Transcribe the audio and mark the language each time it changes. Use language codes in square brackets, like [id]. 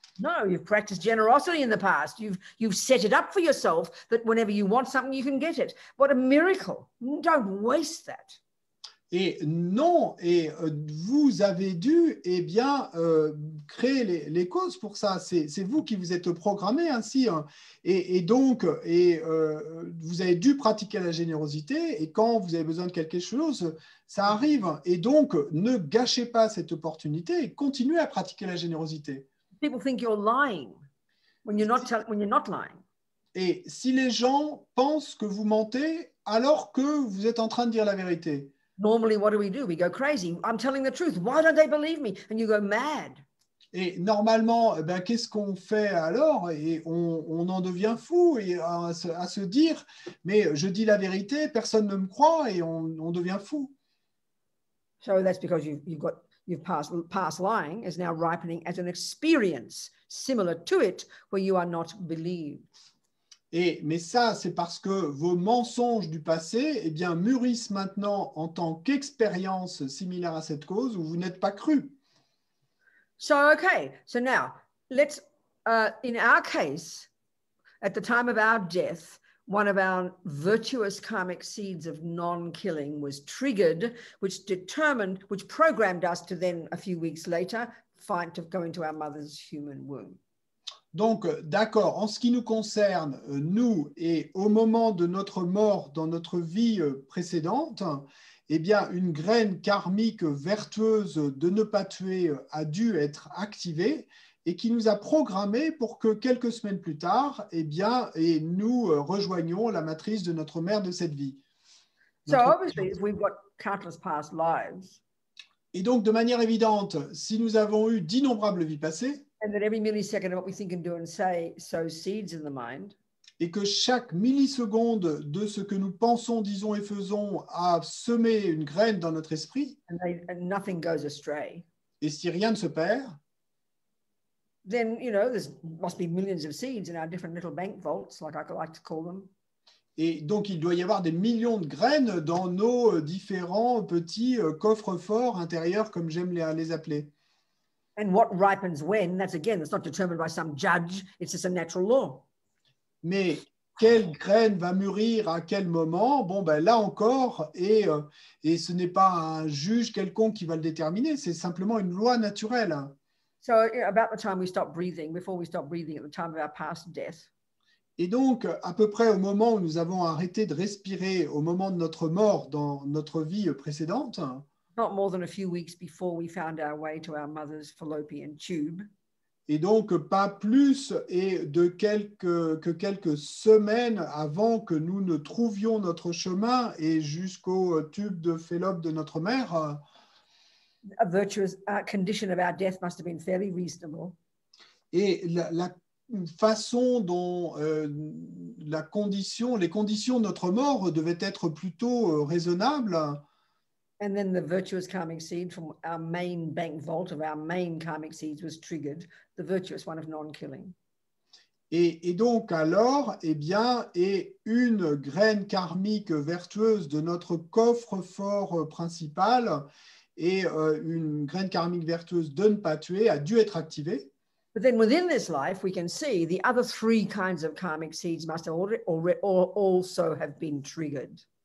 [en] No, you've practiced generosity in the past. You've set it up for yourself that whenever you want something, you can get it. What a miracle. Don't waste that. [fr] Et non, et vous avez dû créer les causes pour ça. C'est vous qui vous êtes programmé ainsi. Hein. Et donc, vous avez dû pratiquer la générosité. Et quand vous avez besoin de quelque chose, ça arrive. Et donc, ne gâchez pas cette opportunité et continuez à pratiquer la générosité. [en] People think you're lying when you're not lying. [fr] Et si les gens pensent que vous mentez alors que vous êtes en train de dire la vérité. [en] Normally, what do? We go crazy. I'm telling the truth. Why don't they believe me? And you go mad. [fr] Et normalement, qu'est-ce qu'on fait alors? Et on en devient fou et à se dire, mais je dis la vérité, personne ne me croit et on devient fou. [en] So that's because you've past lying is now ripening as an experience similar to it where you are not believed. [fr] Mais ça, c'est parce que vos mensonges du passé mûrissent maintenant en tant qu'expérience similaire à cette cause où vous n'êtes pas cru. [en] So now let's, in our case, at the time of our death, one of our virtuous karmic seeds of non-killing was triggered, which programmed us to then, a few weeks later, to go into our mother's human womb. [fr] Donc, d'accord, en ce qui nous concerne, nous, et au moment de notre mort dans notre vie précédente, une graine karmique vertueuse de ne pas tuer a dû être activée et qui nous a programmés pour que quelques semaines plus tard, nous rejoignions la matrice de notre mère de cette vie. [en] So obviously, if we've got countless past lives, [fr] et donc, de manière évidente, si nous avons eu d'innombrables vies passées, [en] and that every millisecond of what we think and do and say sows seeds in the mind, [fr] et que chaque milliseconde de ce que nous pensons, disons et faisons a semé une graine dans notre esprit, [en] and nothing goes astray, [fr] et si rien ne se perd, [en] then, there must be millions of seeds in our different little bank vaults, like I like to call them. [fr] Et donc, il doit y avoir des millions de graines dans nos différents petits coffres-forts intérieurs, comme j'aime les appeler. [en] And what ripens when, that's not determined by some judge, it's just a natural law. [fr] Mais quelle graine va mûrir à quel moment? Bon, là encore, et ce n'est pas un juge quelconque qui va le déterminer, c'est simplement une loi naturelle. [en] So about the time we stop breathing, before we stop breathing at the time of our past death. [fr] Et donc, à peu près au moment où nous avons arrêté de respirer, au moment de notre mort dans notre vie précédente, [en] not more than a few weeks before we found our way to our mother's fallopian tube. [fr] Et donc, pas plus que quelques semaines avant que nous ne trouvions notre chemin et jusqu'au tube de Fallope de notre mère. [en] A virtuous condition of our death must have been fairly reasonable. [fr] Et la façon dont les conditions de notre mort devaient être plutôt raisonnables. [en] And then the virtuous karmic seed from our main bank vault of our main karmic seeds was triggered, the virtuous one of non-killing. [fr] Et donc alors, eh bien, et une graine karmique vertueuse de notre coffre-fort principal et une graine karmique vertueuse de ne pas tuer a dû être activée. [en] But then within this life, we can see the other three kinds of karmic seeds must also have been triggered.